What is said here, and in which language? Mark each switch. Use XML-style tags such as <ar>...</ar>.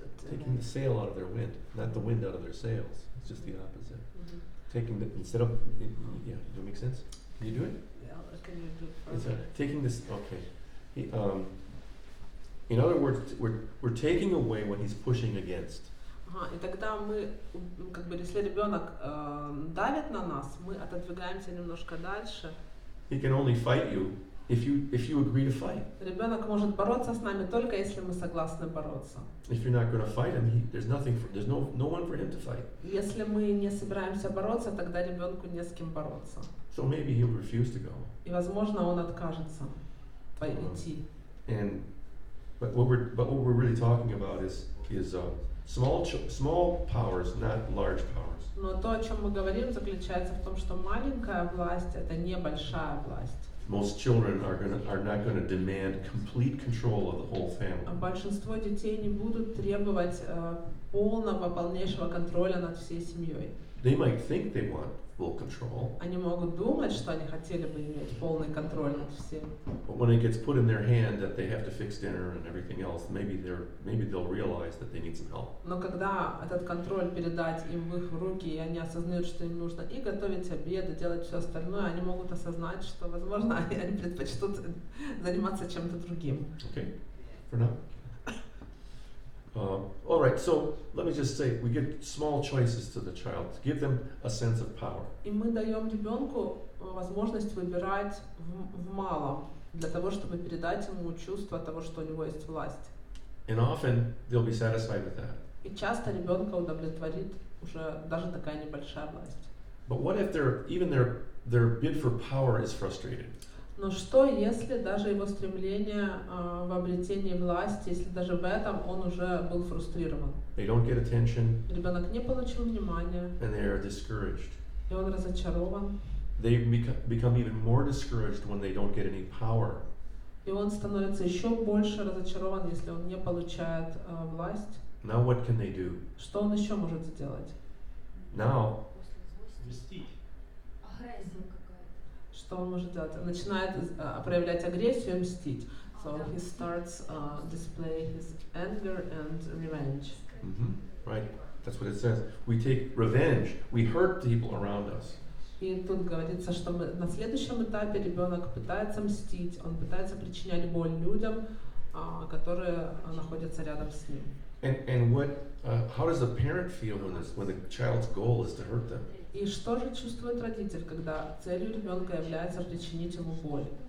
<en>Taking the sail out of their wind, not the wind out of their sails. It's just the opposite. Taking the instead of yeah, does that make sense? Can you do it? Can you do It's further? taking this. Okay. In other words, we're taking away what he's pushing against.</en> <ru>И тогда мы, как бы, если ребенок давит на нас, мы отодвигаемся немножко дальше.</ru> <en>He can only fight you if you agree to fight.</en> <ru>Ребенок может бороться с нами только если мы согласны бороться.</ru> <en>If you're not going to fight him, there's no one for him to fight.</en> <ru>Если мы не собираемся бороться, тогда ребенку не с кем бороться.</ru> <en>So maybe he'll refuse to go.</en> <ru>И, возможно, он откажется пойти.</ru> <en>But what we're really talking about is small powers, not large powers.</en> <ru>Но то, о чем мы говорим, заключается в том, что маленькая власть — это не большая власть.</ru> <en>Most children are not going to demand complete control of the whole family.</en> <ru>Большинство детей не будут требовать полного, полнейшего контроля над всей семьей.</ru> <en>They might think they want full control.</en> <ru>Они могут думать, что они хотели бы иметь полный контроль над всем.</ru> <en>But when it gets put in their hand that they have to fix dinner and everything else, maybe they'll realize that they need some help.</en> <ru>Но когда этот контроль передать им в их руки, и они осознают, что им нужно и готовить обед, и делать все остальное, они могут осознать, что, возможно, они предпочтут заниматься чем-то другим.</ru> <en>Okay, for now. All right, so let me just say, we give small choices to the child to give them a sense of power.</en> <ru>И мы даем ребенку возможность выбирать в малом, для того, чтобы передать ему чувство того, что у него есть власть.</ru> <en>And often they'll be satisfied with that.</en> <ru>И часто ребенка удовлетворит уже даже такая небольшая власть.</ru> <en>But what if their bid for power is frustrated?</en> <ru>Но что, если даже его стремление в обретении власти, если даже в этом он уже был фрустрирован?</ru> <en>They don't get attention,</en> <ru>Ребенок не получил внимания,</ru> <en>and they are discouraged.</en> <ru>и он разочарован,</ru> <en>They become even more discouraged when they don't get any power.</en> <ru>и он становится еще больше разочарован, если он не получает власть.</ru> <en>Now what can they do?</en> <ru>Что он еще может сделать?</ru> <en>Now</en> <ru>Агрессия какая-то. Что он может делать? Он начинает проявлять агрессию и мстить.</ru> <en>So he starts display his anger and revenge. Right? That's what it says. We take revenge. We hurt people around us.</en> <ru>И тут говорится, что на следующем этапе ребенок пытается мстить, он пытается причинять боль людям, которые находятся рядом с ним.</ru> <en>And how does the parent feel when the child's goal is to hurt them?</en> <ru>И что же чувствует родитель, когда целью ребенка является причинить ему боль?</ru>